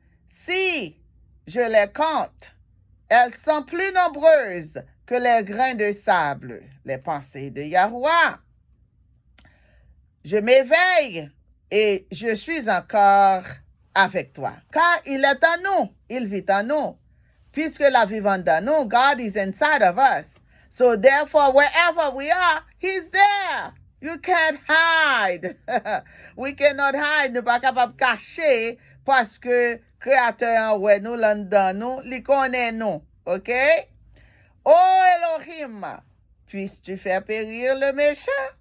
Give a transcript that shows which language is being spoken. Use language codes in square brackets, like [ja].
[fr] Si je les compte, elles sont plus nombreuses que les grains de sable, les pensées de Yahuwah. Je m'éveille et je suis encore avec toi. Car il est en nous, il vit en nous. Puisque la vivante en nous, [en] God is inside of us. So therefore, wherever we are, He's there. You can't hide. We cannot hide. [fr] Nous pas capable de cacher parce que Créateur, ouais, nous l'en nous, il connaît nous. OK? Oh Elohim, puisses-tu faire périr le méchant?